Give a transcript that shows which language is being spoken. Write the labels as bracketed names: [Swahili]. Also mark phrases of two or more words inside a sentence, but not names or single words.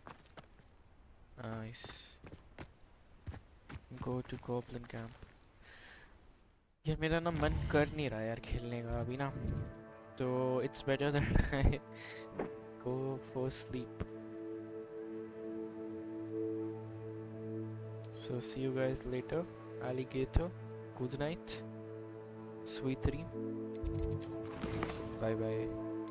[English] Nice. Go to Goblin Camp. [Hindi] यार मेरा ना मन कर नहीं रहा यार खेलने का अभी ना, तो [English] it's better that I go for sleep. So see you guys later. Alligator. Good night. Sweet dream. Bye bye.